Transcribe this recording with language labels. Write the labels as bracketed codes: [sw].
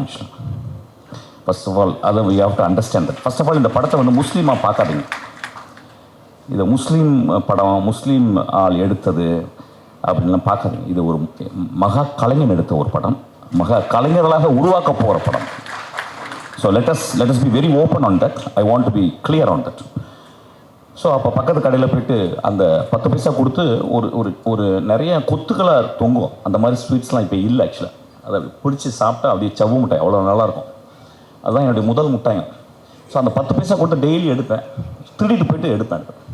[en] ஆக்சுவலாக first of all அதை we have to understand that. [ta] First of all இந்த படத்தை வந்து முஸ்லீமாக பார்க்காதீங்க. இதை முஸ்லீம் படம், முஸ்லீம் ஆள் எடுத்தது அப்படின்லாம் பார்க்காதீங்க. இது ஒரு மகா கலைஞன் எடுத்த ஒரு படம், மகா கலைஞர்களாக உருவாக்க போகிற படம். [en] So let us be very open on that. I want to be clear on that. [ta] So அப்போ பக்கத்து கடையில் போய்ட்டு அந்த 10 பைசா கொடுத்து ஒரு நிறைய கொத்துக்களாக தொங்கும். அந்த மாதிரி ஸ்வீட்ஸ்லாம் இப்போ இல்லை. ஆக்சுவலாக அதை பிடிச்சி சாப்பிட்டா அப்படியே சவ்வு மிட்டாய் அவ்வளோ நல்லாயிருக்கும். அதுதான் என்னுடைய முதல் மிட்டாயம். ஸோ அந்த 10 பைசா கொடுத்து டெய்லி எடுப்பேன், திருடிட்டு போய்ட்டு எடுப்பேன்.